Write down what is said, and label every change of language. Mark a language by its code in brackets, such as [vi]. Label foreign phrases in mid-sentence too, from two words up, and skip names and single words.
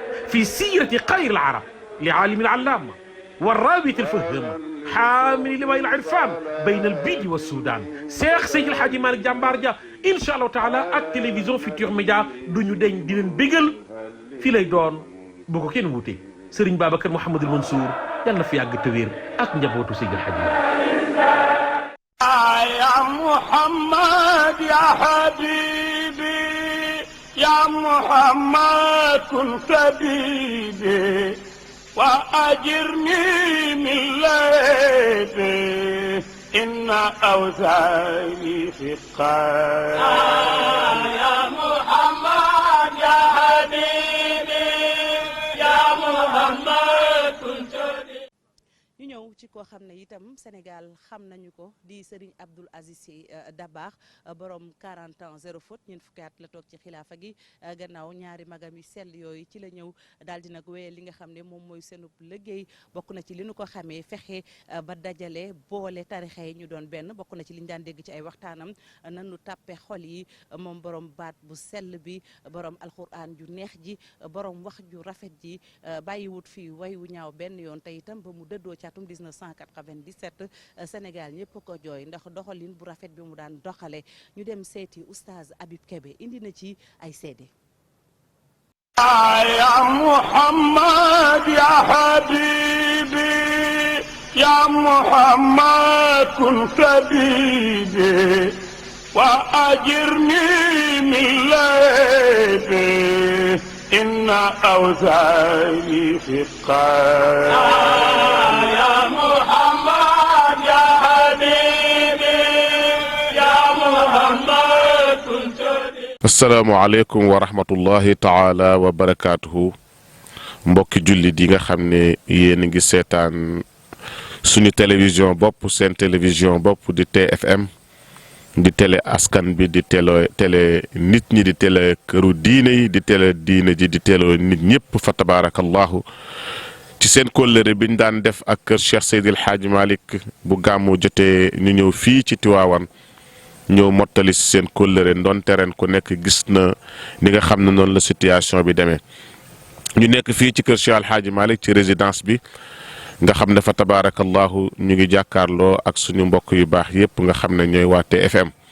[ar] في سيرة خير العرب لعالم العلامة والرابط الفهم حامل لواء العرفان بين البيد والسودان [wo] Cheikh Seydi El Hadji Malick jàmbaar ja [ar] إن شاء الله تعالى [wo] ak télévision Futurs Médias du ñu deñ di leen bégal fii lay doon bu ko kenn wuute Serigne Babacar Mouhamadul Mansour yàlla na fi yàgg te wér ak njabootu Seydi El Hadji Malick. [ar] يا محمد يا حبيبي يا محمد كن طبيبي وأجرني من ليبي إن أوزاري في القلب يا محمد يا حبيبي يا محمد كن طبيبي. [wo] ñu ñëw ci koo xam ne itam Sénégal xam nañu ko di Serigne Abdoul Aziz Sy Dabakh borom 40 [fr] ans zéro faute [wo] ñeent fukki at la toog ci xilaafa gi gannaaw ñaari magam yi sell yooyu ci la ñëw daal di nag wéyal li nga xam ne moom mooy seenub liggéey bokk na ci li nu ko xamee fexe ba dajale boole tarixa yi ñu doon benn bokk na ci li ñu daan dégg ci ay waxtaanam nanu tàppe xol yi moom borom baat bu sell bi borom alxuraan ju neex ji borom wax ju rafet ji bàyyiwut fii way wu ñaaw benn yoon te itam ba mu dëddoo ci atum 1997 Sénégal ñëpp ko jooy ndax doxalin bu rafet bi mu daan doxale ñu dem seeti oustaz Habib Kébé indi na ci ay seede. [ar] يا محمد يا حبيبي يا محمد كن طبيبي وأجرني من ليبي إن أوزاري في القلب يا محمد يا حبيبي يا محمد كن طبيبي. السلام عليكم ورحمة الله تعالى وبركاته [wo] mbokki jullit yi nga xam ne yéen a ngi seetaan suñu télévision bopp seen télévision bopp di TFM di télé askan bi di télé nit ñi di télé këru diine yi di télé diine ji di télé nit ñëpp [ar] فتبارك الله [wo] ci seen kóllëre bi ñu daan def ak kër Cheikh Seydi El Hadji Malick bu gàmmu jotee ñu ñëw fii ci Tiwaawan ñëw mottali si seen kóllëre ndonte ren ku nekk gis na ni nga xam ne noonu la situation bi demee ñu nekk fii ci kër Cheikh El Hadji Malick ci résidence bi nga xam ne [ar] فتبارك الله [wo] ñu ngi jàkkaarloo ak suñu mbokk yu baax yépp nga xam ne ñooy waa TFM